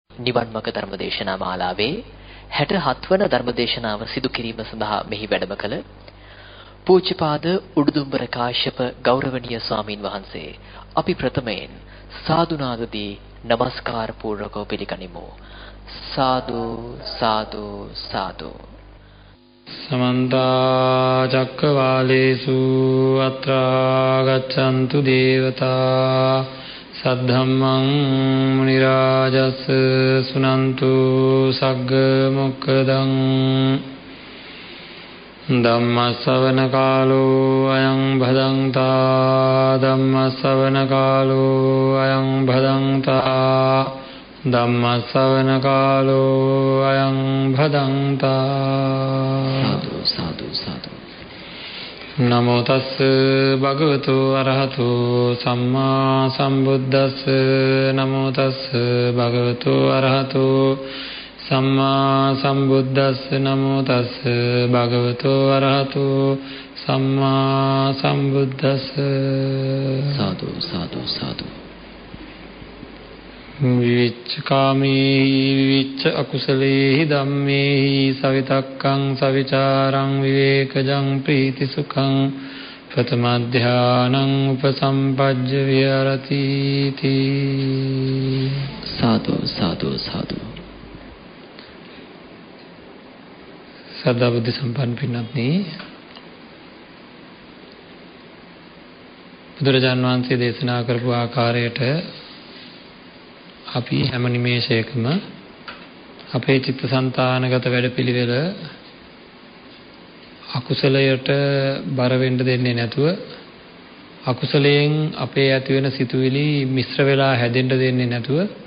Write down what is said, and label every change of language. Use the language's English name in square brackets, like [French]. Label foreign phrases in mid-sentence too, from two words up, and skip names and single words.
[Sinhala] නිවන් මඟ ධර්මදේශනා මාලාවේ 67 වන ධර්මදේශනාව සිදු කිරීම සඳහා මෙහි වැඩම කළ පූජ්‍යපාද උඩුදුම්බර කාශ්‍යප ගෞරවනීය ස්වාමින් වහන්සේ අපි ප්‍රථමයෙන් සාදුනාදදී නමස්කාර පූර්වකව පිළිගනිමු. සාදු සාදු සාදු. [Pali] समन्त चक्रवालेषु अत्रा गच्छन्तु देवता सद्धम्मं मुनिराजस् सुनन्तु सग्ग मोक्खदं धम्मश्रवण कालो अयं भदन्ता धम्मश्रवण कालो अयं भदन्ता धम्मश्रवण कालो अयं भदन्ता. साधु साधु साधु. नमो तस् भगवतो अरहतो सम्मा सम्बुद्धस् नमो तस् भगवतो अरहतो सम्मा सम्बुद्धस् नमो तस् भगवतो अरहतो सम्मा सम्बुद्धस्. साधु साधु साधु. विविच्च कामेहि विविच्च अकुशलेहि धम्मेहि सवितक्कं सविचारं विवेकजं प्रीतिसुखं प्रथमध्यानं उपसम्पज्य विहरति. साधु साधु साधु. [Sinhala] ශ්‍රද්ධා බුද්ධි සම්පන්න පින්වත්නි, බුදුරජාණන් වහන්සේ දේශනා කරපු ආකාරයට අපි හැම නිමේෂයකම අපේ චිත්තසංතානගත වැඩපිළිවෙල අකුසලයට බර වෙන්න දෙන්නේ නැතුව අකුසලයෙන් අපේ ඇති වෙන සිතුවිලි මිශ්‍ර වෙලා හැදෙන්න දෙන්නේ නැතුව